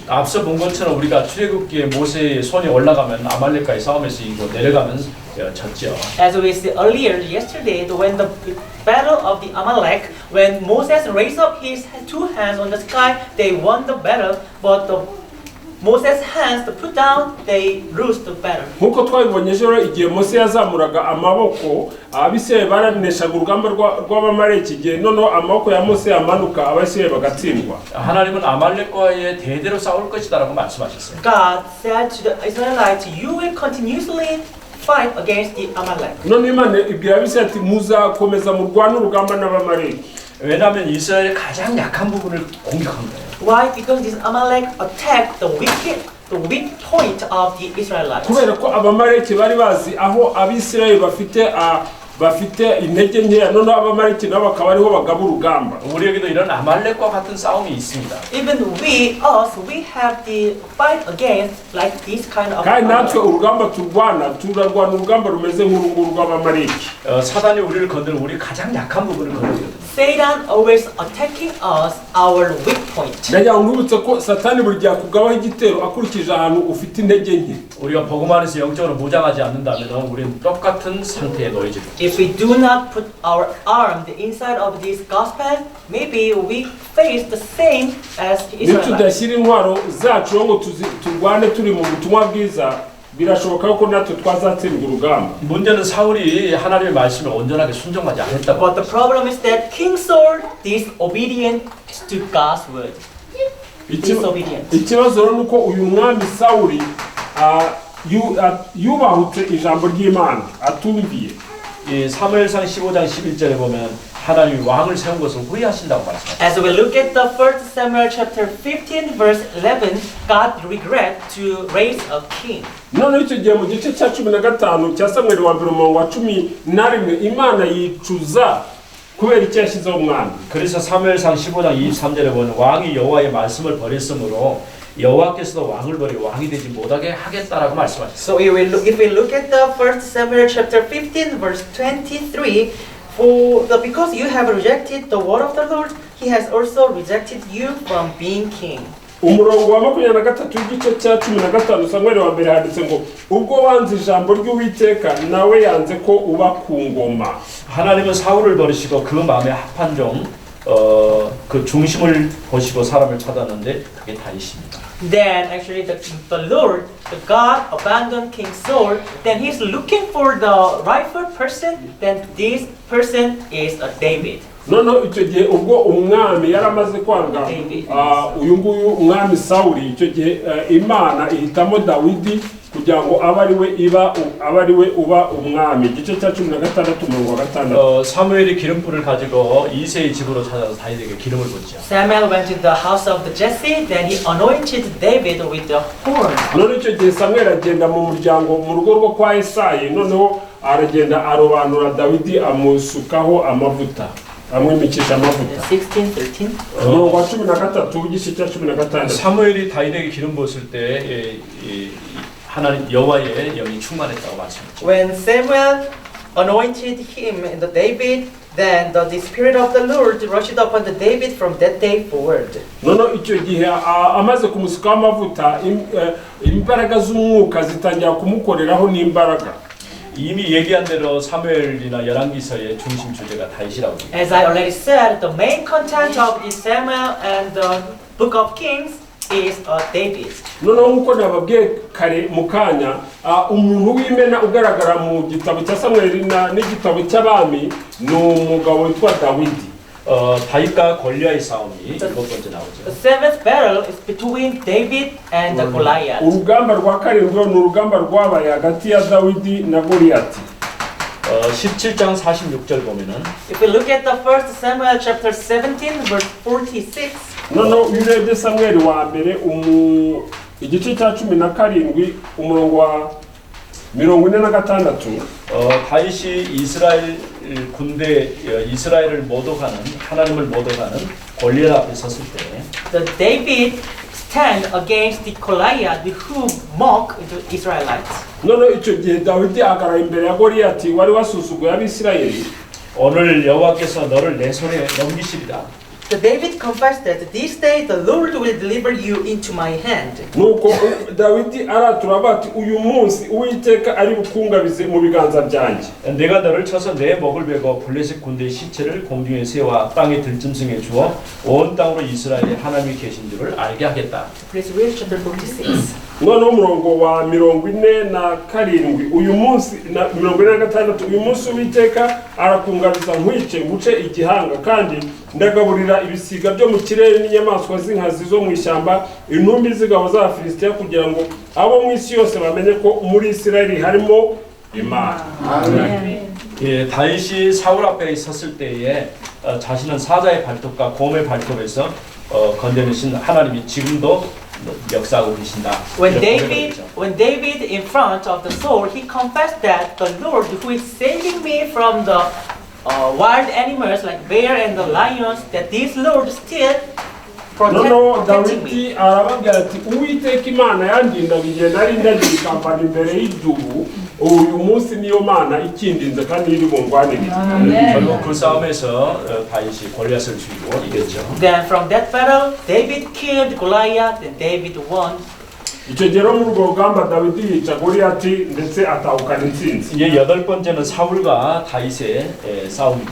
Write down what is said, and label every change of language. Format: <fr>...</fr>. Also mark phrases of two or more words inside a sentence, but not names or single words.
<ko>앞서 본 것처럼 우리가 출애굽기에 모세의 손이 올라가면 아말렉과의 싸움에서 이기고 내려가면 졌죠.</ko> <en>As we said earlier yesterday, when the battle of the Amalek, when Moses raised up his two hands on the sky, they won the battle. But Moses' hands put down, they lose the battle.</en> <rw>nk'uko twabibonye ejo igihe Mose yazamuraga amaboko, Abisirayeli baraneshaga urugamba rw'Abamaleki, igihe noneho amaboko ya Mose yamanuka Abisirayeli bagatsindwa.</rw> <ko>하나님은 아말렉과의 대대로 싸울 것이다라고 말씀하셨어요.</ko> <en>God said to the Israelites, "You will continuously fight against the Amalek."</en> <rw>none Imana ibwira Abisirayeli ati muzakomeza murwane urugamba n'Abamaleki.</rw> <ko>왜냐하면 이스라엘의 가장 약한 부분을 공격한 거예요.</ko> <en>Why? Because this Amalek attacked the weak point of the Israelites.</en> <rw>kubera ko Abamaleki bari bazi aho Abisirayeli bafite intege nkeya, noneho Abamaleki nabo bakaba ariho bagaba urugamba.</rw> <ko>우리에게도 이런 아말렉과 같은 싸움이 있습니다.</ko> <en>Even we have the fight against like this kind of</en> <rw>kandi natwe urugamba turarwana urugamba rumeze nk'urunguru rw'Abamaleki.</rw> <ko>사단이 우리를 건드는 우리 가장 약한 부분을 건드리거든요.</ko> <en>Satan always attacking us, our weak point.</en> <rw>ndagira ngo nkwibutse ko Satani buri gihe akugabaho igitero akurikije ahantu ufite intege nke.</rw> <ko>우리가 복음 안에서 영적으로 무장하지 않는다면 우리는 똑같은 상태에 놓여질 겁니다.</ko> <en>If we do not put our arm inside of this gospel, maybe we face the same as the Israelites.</en> <rw>nitudashyira intwaro zacu ngo turwane turi mu butumwa bwiza, birashoboka ko natwe twazatsindwa urugamba.</rw> <ko>문제는 사울이 하나님의 말씀에 온전하게 순종하지 않았다고.</ko> <en>But the problem is that King Saul disobedient to God's word. Disobedient.</en> <rw>ikibazo rero nuko uyu mwami Sawuli yubahutse ijambo ry'Imana atumviye.</rw> <ko>이 사무엘상 15장 11절에 보면 하나님이 왕을 세운 것을 후회하신다고 말씀합니다.</ko> <en>As we look at the 1 Samuel chapter 15 verse 11, God regret to raise a king.</en> <rw>None icyo gihe mu gice cya 15 cya Samweli wa mbere umurongo wa 11 Imana yicuza kubera icyo yashyizeho umwami.</rw> <ko>그래서 사무엘상 15장 23절에 보면 왕이 여호와의 말씀을 버렸으므로 여호와께서도 왕을 버리고 왕이 되지 못하게 하겠다라고 말씀하셨어요.</ko> <en>So if we look at the 1 Samuel chapter 15 verse 23, because you have rejected the word of the Lord, he has also rejected you from being king.</en> <rw>umurongo wa 23 w'igice cya 15 Samweli wa mbere handitse ngo ubwo wanze ijambo ry'Uwiteka nawe yanze ko uba ku ngoma.</rw> <ko>하나님은 사울을 버리시고 그 마음에 합한 그 중심을 보시고 사람을 찾았는데 그게 다윗입니다.</ko> <en>Then actually the Lord, the God abandoned King Saul, then he's looking for the rightful person, then this person is David.</en> <rw>Noneho icyo gihe ubwo umwami yaramaze kwanga uyu nguyu umwami Sawuli, icyo gihe Imana ihitamo Dawidi kugira ngo abe ari we uba umwami. igice cya 16 umurongo wa 6.</rw> <ko>사무엘이 기름불을 가지고 이새의 집으로 찾아서 다윗에게 기름을 붓죠.</ko> <en>Samuel went to the house of Jesse, then he anointed David with the horn.</en> <rw>none icyo gihe Samweli agenda mu muryango mu rugo rwo kwa Yesayi, noneho aragenda arobanura Dawidi amusukaho amavuta, amwimikisha amavuta. 16:13. umurongo wa 13 w'igice cya 16.</rw> <ko>사무엘이 다윗에게 기름 부었을 때 하나님 여호와의 영이 충만했다고 말씀했죠.</ko> <en>When Samuel anointed him in the David, then the spirit of the Lord rushed upon the David from that day forward.</en> <rw>noneho icyo gihe amaze kumusukaho amavuta, imbaraga z'umwuka zitangira kumukoreraho n'imbaraga.</rw> <ko>이미 얘기한 대로 사무엘이나 열왕기서의 중심 주제가 다윗이라고 합니다.</ko> <en>As I already said, the main content of the Samuel and the Book of Kings is David.</en> <rw>noneho nk'uko nababwiye kare mu kanya, umuntu w'imena ugaragara mu gitabo cya Samweli n'igitabo cy'abami ni umugabo witwa Dawidi.</rw> <ko>다윗과 골리앗의 싸움이 첫 번째 나오죠.</ko> <en>The seventh battle is between David and the Goliath.</en> <rw>urugamba rwa karindwi ni urugamba rwabaye hagati ya Dawidi na Goliyati.</rw> <ko>17장 46절 보면은</ko> <en>If we look at the 1 Samuel chapter 17 verse 46,</en> <rw>noneho iyo urebye Samweli wa mbere igice cya 17 umurongo wa 46,</rw> <ko>다윗이 이스라엘 군대 이스라엘을 모독하는 하나님을 모독하는 골리앗 앞에 섰을 때</ko> <en>the David stand against the Goliath who mock the Israelites.</en> <rw>noneho icyo gihe Dawidi ahagarara imbere ya Goliyati wari wasuzuguye Abisirayeli.</rw> <ko>오늘 여호와께서 너를 내 손에 넘기시리라.</ko> <en>The David confessed that this day the Lord will deliver you into my hand.</en> <rw>nuko Dawidi aratura bati uyu munsi Uwiteka ari bukungabize mu biganza byanjye.</rw> <ko>내가 너를 쳐서 내 목을 베고 블레셋 군대의 시체를 공중에 세워 땅의 들짐승에 주어 온 땅으로 이스라엘에 하나님이 계신 줄을 알게 하겠다.</ko> <en>Please read chapter 46.</en> <rw>noneho umurongo wa 47 uyu munsi na 46 uyu munsi Uwiteka arakungabiza nkwice nguce igihanga kandi ndagaburira ibisiga byo mu kirere n'inyamaswa z'inkazi zo mu ishyamba intumbi z'ingabo z'Abafilisitiya kugira ngo abo mu isi yose bamenye ko muri Isirayeli harimo Imana. Amen.</rw> <ko>예, 다윗이 사울 앞에 섰을 때에 자신은 사자의 발톱과 곰의 발톱에서 건져내신 하나님이 지금도 역사하고 계신다.</ko> <en>When David in front of the sword, he confessed that the Lord who is saving me from the wild animals like bear and the lions, that this Lord still noneho protecting me.</en> <rw>Dawidi arababwira ati Uwiteka Imana yandindaga igihe nari ndagiye ikampana imbere y'idubu, uyu munsi niyo Mana ikindinze kandi iri bungwanirire.</rw> <ko>결국 그 싸움에서 다윗이 골리앗을 죽이고 이겼죠.</ko> <en>Then from that battle, David killed Goliath and David won.</en> <rw>icyo gihe muri urwo rugamba Dawidi yica Goliyati ndetse atahukana intsinzi.</rw> <ko>이제 여덟 번째는 사울과 다윗의 싸움입니다.</ko>